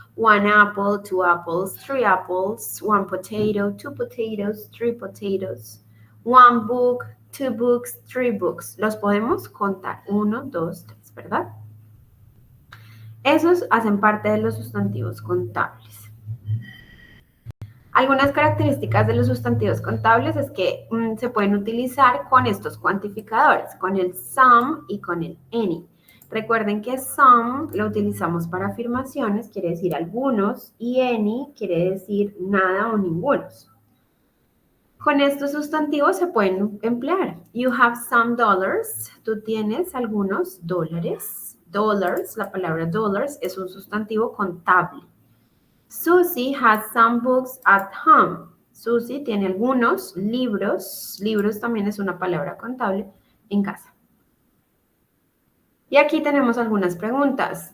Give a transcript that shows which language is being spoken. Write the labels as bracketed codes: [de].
[en] One apple, two apples, three apples, one potato, two potatoes, three potatoes, one book, two books, three books. [es] Los podemos contar, 1, 2, 3, ¿verdad? Esos hacen parte de los sustantivos contables. Algunas características de los sustantivos contables es que se pueden utilizar con estos cuantificadores, con el some y con el any. Recuerden que some lo utilizamos para afirmaciones, quiere decir algunos, y any quiere decir nada o ningunos. Con estos sustantivos se pueden emplear. [en] You have some dollars. [es] Tú tienes algunos dólares. Dollars, la palabra dollars es un sustantivo contable. [en] Susie has some books at home. [es] Susie tiene algunos libros. Libros también es una palabra contable en casa. Y aquí tenemos algunas preguntas.